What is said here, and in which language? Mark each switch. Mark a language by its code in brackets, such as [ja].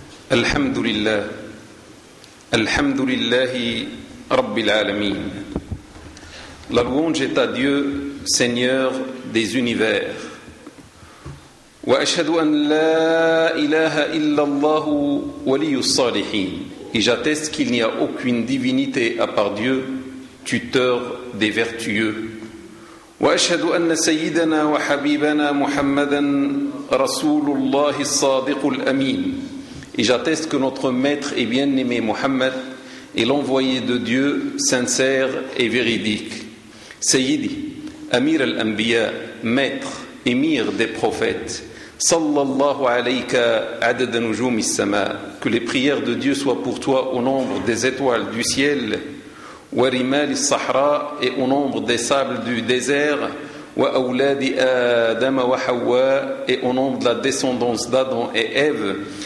[ar] الحمد لله، الحمد لله رب العالمين. [fr] La louange est à Dieu, Seigneur des univers. [ar] وأشهد أن لا إله إلا الله ولي الصالحين. [fr] Et j'atteste qu'il n'y a aucune divinité à part Dieu, tuteur des vertueux. [ar] وأشهد أن سيدنا وحبيبنا محمدا رسول الله الصادق الأمين. [fr] Et j'atteste que notre maître et bien-aimé Mohammed est l'envoyé de Dieu sincère et véridique. [ar] Sayyidi, Amir al-Anbiya, [fr] maître, émir des prophètes, [ar] sallallahu alayka adad nujum al-sama, [fr] que les prières de Dieu soient pour toi au nombre des étoiles du ciel, [ar] wa rimal al-sahra [fr] et au nombre des sables du désert, [ar] wa awladi adam wa hawa [fr] et au nombre de la descendance d'Adam et Ève.